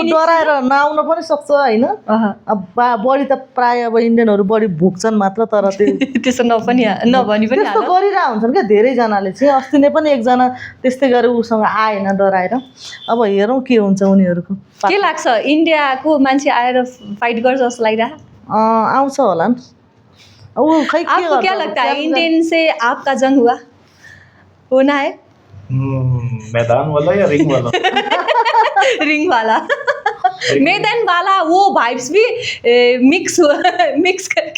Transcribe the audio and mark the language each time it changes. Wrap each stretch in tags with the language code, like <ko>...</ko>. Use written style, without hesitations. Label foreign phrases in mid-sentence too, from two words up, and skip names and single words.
<ne>डराएर नआउन पनि सक्छ होइन। अब बढी त प्राय अब इन्डियनहरू बढी भुक्छन् मात्र, तर त्यसो नभनी पनि त्यस्तो गरिरहेको हुन्छन् क्या धेरैजनाले चाहिँ। अस्ति नै पनि एकजना त्यस्तै गरेर उसँग आएन डराएर। अब हेरौँ के हुन्छ उनीहरूको। के लाग्छ, इन्डियाको मान्छे आएर फाइट गर्छ जस्तो लागिरहेको? आउँछ होला नि। वो खै के</ne> <hi>आपको क्या लगता है, इंडियन से आपका जंग होना है? मैदान वाला या रिंग वाला? रिंग वाला। मैदान वाला वो वाइब्स भी मिक्स करके।</hi>